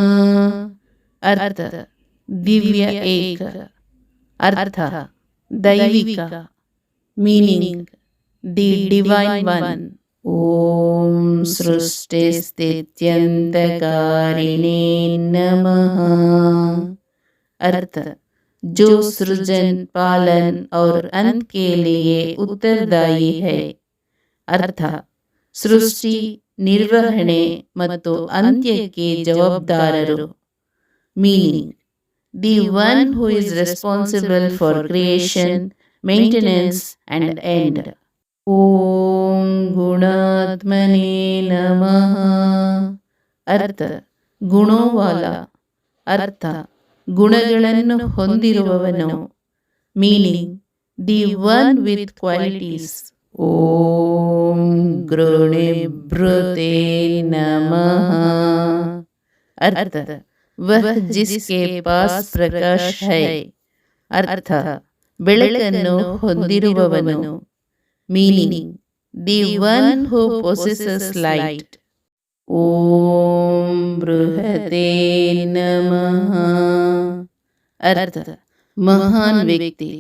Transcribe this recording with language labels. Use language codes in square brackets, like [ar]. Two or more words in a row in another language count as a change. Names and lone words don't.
[kn] अर्थ ದಿವ್ಯ ಏಕ. [en] अर्थ ದೈವಿಕ. meaning the divine one. [sa] ಓಂ ಸೃಷ್ಟಿಸ್ಥಿತ್ಯಂತಕಾರಿಣೇ ನಮಃ. [hi] अर्थ जो सृजन पालन और अंत के लिए उत्तरदायी है. [kn] अर्थ ಸೃಷ್ಟಿ, ನಿರ್ವಹಣೆ ಮತ್ತು ಅಂತ್ಯಕ್ಕೆ ಜವಾಬ್ದಾರರು. [en] meaning the one who is responsible for creation, maintenance and end. [sa] ಓಂ ಗುಣಾತ್ಮನೇ ನಮಃ. [hi] अर्थ ಗುಣೋವಾಲ. [kn] अर्थ ಗುಣಗಳನ್ನು ಹೊಂದಿರುವವನು. [en] meaning the one with qualities. [sa] ಓಂ ಗೃಣಿಭೃತೆ ನಮಃ. [hi] अर्थ वह जिसके पास प्रकाश है. [kn] अर्थ ಬೆಳಕನ್ನು ಹೊಂದಿರುವವನು. [en] meaning the one who possesses light. [sa] ಓಂ ಬೃಹತೆ ನಮಃ. [kn] अर्थ ಮಹಾನ್ ವ್ಯಕ್ತಿ.